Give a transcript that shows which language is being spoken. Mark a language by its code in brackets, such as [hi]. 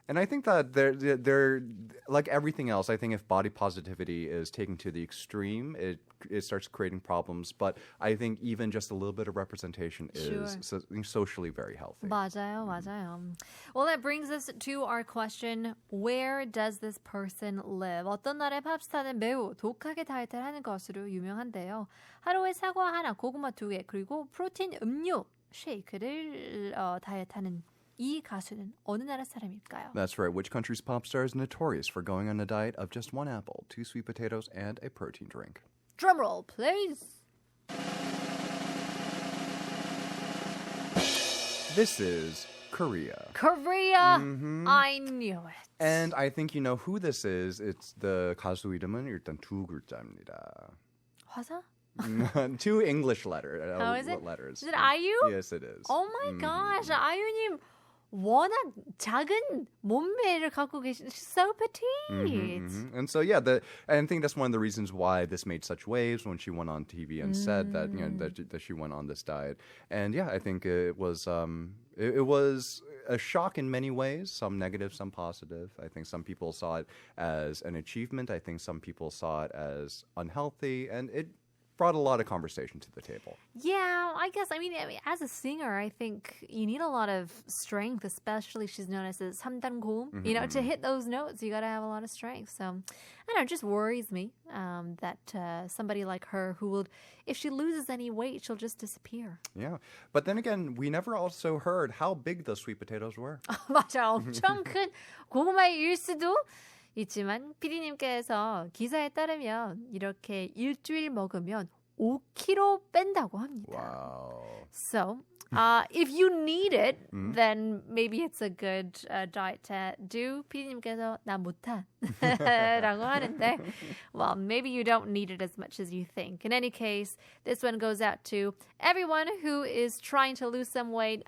[en] And I think that they're like everything else. I think if body positivity is taken to the extreme, it starts creating problems. But I think even just a little bit of representation is socially very healthy. [ko] 맞아요. [en] Well, that brings us to our question. Where does this person live? [ko] 어떤 나라의 팝스타는 매우 독하게 다이어트를 하는 것으로 유명한데요. 하루에 사과 하나, 고구마 2개, 그리고 프로틴 음료, 쉐이크를 다이어트하는 이 가수는 어느 나라 사람일까요? [en] That's right. Which country's pop star is notorious for going on a diet of just 1 apple, 2 sweet potatoes, and a protein drink? Drumroll, please. This is Korea. Korea. I knew it. And I think you know who this is. It's the [ko] 가수 이름은 일단 2 글자입니다. 화사? [en] 2 English letters. How is it? Letters. Is it IU? Yes, it is. Oh my gosh, [ko] 아유님 워낙 작은 몸매를 갖고 계신 [en] so petite. And so, yeah, I think that's one of the reasons why this made such waves when she went on TV and said that that she went on this diet. And yeah, I think it was a shock in many ways, some negative, some positive. I think some people saw it as an achievement. I think some people saw it as unhealthy, and it brought a lot of conversation to the table. Yeah, I guess. I mean, as a singer, I think you need a lot of strength, especially she's known as a 3단 고음. To hit those notes, you got to have a lot of strength. So, I don't know, it just worries me that somebody like her who will, if she loses any weight, she'll just disappear. Yeah. But then again, we never also heard how big those sweet potatoes were. [ko] 맞아, 엄청 큰 고구마일 수도 있지만 PD님께서 기사에 따르면 이렇게 일주일 먹으면 5kg 뺀다고 합니다. [en] Wow. So, if you need it, then maybe it's a good diet to do. [ko] PD님께서 나 못하 라고 하는데, [en] well, maybe you don't need it as much as you think. In any case, this one goes out to everyone who is trying to lose some weight.